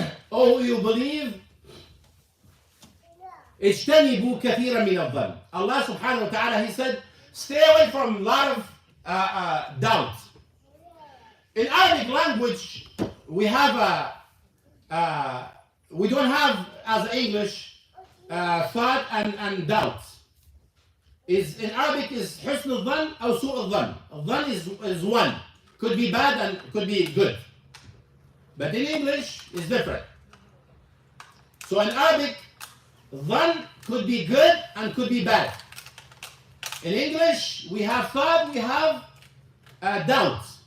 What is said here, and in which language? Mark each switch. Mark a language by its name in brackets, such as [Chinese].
[English] Oh, you believe, [Arabic] اجتنبوا كثيرا من الظن. [English] Allah subhanahu wa ta'ala, He said, stay away from a lot of doubt. In Arabic language, we have we don't have as English thought and doubt. In Arabic is [Arabic] حسن الظن أو سوء الظن. [English] الظن is one, could be bad and could be good. But in English is different. So in Arabic, ظن could be good and could be bad. In English, we have thought, we have doubt.